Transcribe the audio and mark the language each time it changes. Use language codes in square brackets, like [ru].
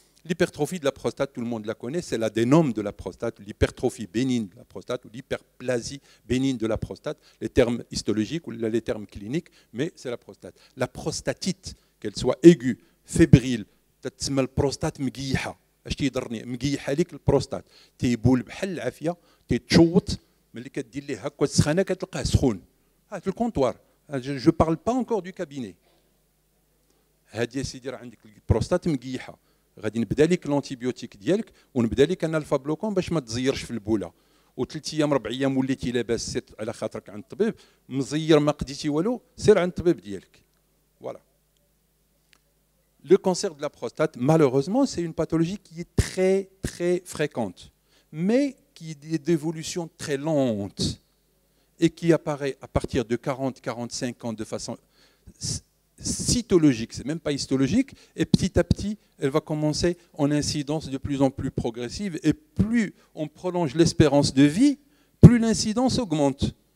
[fr] L'hypertrophie de la prostate, tout le monde la connaît, c'est l'adénome de la prostate, l'hypertrophie bénigne de la prostate ou l'hyperplasie bénigne de la prostate, les termes histologiques ou les termes cliniques, mais c'est la prostate. La prostatite, qu'elle soit aiguë, fébrile, [ar] تتسمى البروستات مقيحة. اش تيضرني مقيحة ليك البروستات تيبول بحال العافية تيتشوط ملي كدير ليه هكا السخانه كتلقاه سخون في الكونطوار. [fr] جو بارل با انكور دو كابيني. [ar] هادي سيدي راه عندك البروستات مقيحه غادي نبدا لك لونتيبيوتيك ديالك ونبدا لك انا الفا بلوكون باش ما تزيرش في البوله، وثلاث ايام 4 ايام وليتي لاباس سير على خاطرك عند الطبيب، مزير ما قديتي والو سير عند الطبيب ديالك. [fr] Voilà. Le cancer de la prostate, malheureusement, c'est une pathologie qui est très, très fréquente, mais qui est d'évolution très lente et qui apparaît à partir de 40-45 ans de façon cytologique, c'est même pas histologique, et petit à petit, elle va commencer en incidence de plus en plus progressive, et plus on prolonge l'espérance de vie, plus l'incidence augmente.